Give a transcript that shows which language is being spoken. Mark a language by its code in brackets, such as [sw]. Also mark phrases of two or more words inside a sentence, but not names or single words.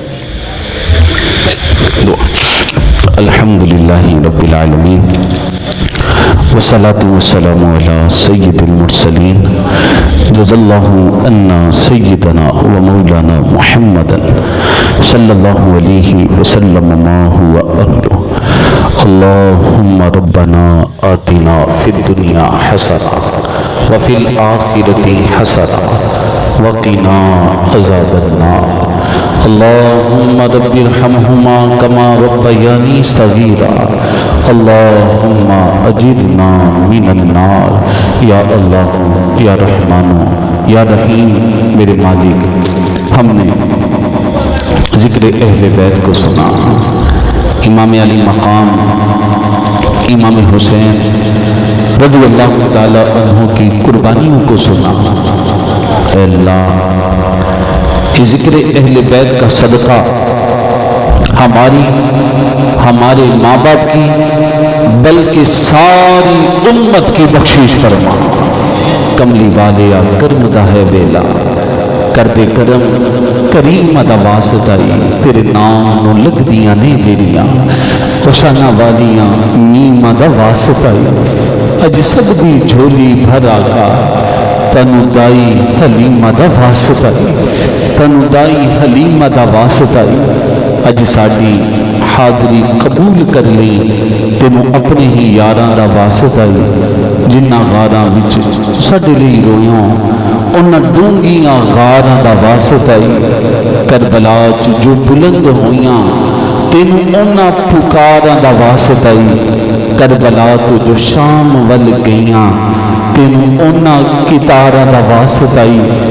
[ar] الحمدللہ رب العالمین والصلاة والسلام علی سید المرسلین جزا اللہ عنا سیدنا و مولانا محمد صلی اللہ علیہ وسلم ما هو اہلہ. اللہم ربنا آتنا فی الدنیا حسنہ وفی الآخرۃ حسنہ وقنا عذاب النار. اللہم رب ارحمہما کما ربیانی صغیرا. اللہم اجرنا من النار. [ur] یا اللہ, یا رحمان, یا رحیم, میرے مالک, ہم نے ذکر اہل بیت کو سنا, امام علی مقام امام حسین [ar] رضی اللہ تعالی عنہ [ur] کی قربانیوں کو سنا. اے اللہ, کہ ذکر اہل بیت کا صدقہ ہماری, ہمارے ماں باپ کی, بلکہ ساری امت کی بخشش فرما. [pa] کملی والیا کرم دا ہے ویلا, کر دے کرم کریم دا واسطائی, تیرے نام نو لگ دیاں نے جیڑیاں خوشانہ والیاں نیم دا واسطائی. اج سب دی جھولی بھر آقا, تنو دائی حلیمہ دا واسطائی, تنو دائی حلیمہ دا واسطائی. اج ساڑی ਹਾਜ਼ਰੀ ਕਬੂਲ ਕਰ ਲਈ। ਤੈਨੂੰ ਆਪਣੇ ਹੀ ਯਾਰਾਂ ਦਾ ਵਾਸਤਾ ਹੀ ਜਿਨ੍ਹਾਂ ਗਾਰਾਂ ਵਿੱਚ ਸਾਡੇ ਲਈ ਰੋਇਓ, ਉਹਨਾਂ ਡੂੰਘੀਆਂ ਗਾਰਾਂ ਦਾ ਵਾਸਤਾ ਹੀ ਕਰਬਲਾ 'ਚ ਜੋ ਬੁਲੰਦ ਹੋਈਆਂ, ਤੈਨੂੰ ਉਹਨਾਂ ਪੁਕਾਰਾਂ ਦਾ ਵਾਸਤਾ ਹੀ ਕਰਬਲਾ ਤੋਂ ਜੋ ਸ਼ਾਮ ਵੱਲ ਗਈਆਂ, ਤੈਨੂੰ ਉਹਨਾਂ ਕਿਤਾਰਾਂ ਦਾ ਵਾਸਤਾ ਹੀ